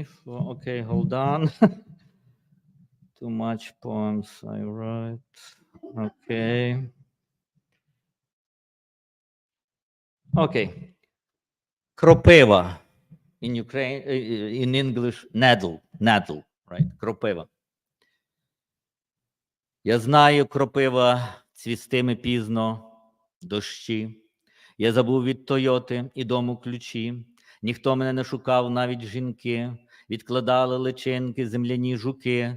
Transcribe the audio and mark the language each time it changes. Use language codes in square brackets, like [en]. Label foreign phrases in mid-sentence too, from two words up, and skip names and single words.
[en] Okay, hold on. Too much poems I write. Okay. Okay. [uk] Кропива. [en] In Ukraine, in English, needle, right? [uk] Кропива. Я знаю, кропива, цвістиме пізно, дощі. Я забув від Тойоти і дому ключі. Ніхто мене не шукав, навіть жінки. Відкладали личинки, земляні жуки.